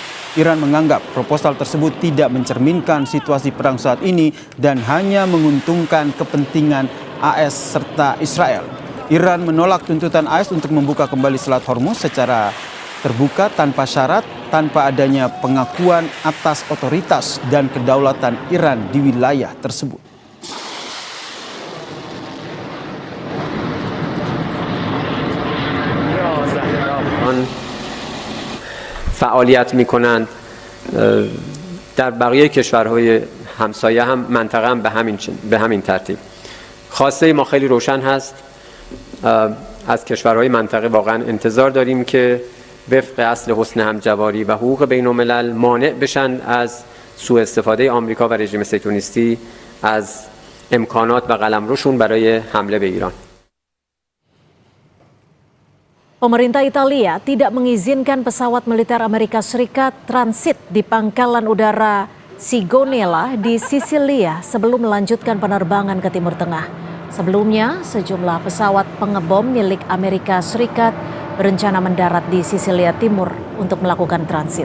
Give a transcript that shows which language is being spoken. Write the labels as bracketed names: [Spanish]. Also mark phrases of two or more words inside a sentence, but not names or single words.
[Indonesian] Iran menganggap proposal tersebut tidak mencerminkan situasi perang saat ini dan hanya menguntungkan kepentingan AS serta Israel. Iran menolak tuntutan AS untuk membuka kembali Selat Hormuz secara terbuka tanpa syarat, tanpa adanya pengakuan atas otoritas dan kedaulatan Iran di wilayah tersebut. [Persian] فعالیت می‌کنند در بقیه کشورهای همسایه هم منطقه هم به همین ترتیب. خواسته ما خیلی روشن هست. از کشورهای منطقه واقعا انتظار داریم که وفق اصل حسن همجواری و حقوق بین الملل مانع بشن از سوء استفاده آمریکا و رژیم صهیونیستی از امکانات و قلمروشون برای حمله به ایران. [Indonesian] Pemerintah Italia tidak mengizinkan pesawat militer Amerika Serikat transit di pangkalan udara Sigonella di Sisilia sebelum melanjutkan penerbangan ke Timur Tengah. Sebelumnya, sejumlah pesawat pengebom milik Amerika Serikat berencana mendarat di Sisilia Timur untuk melakukan transit.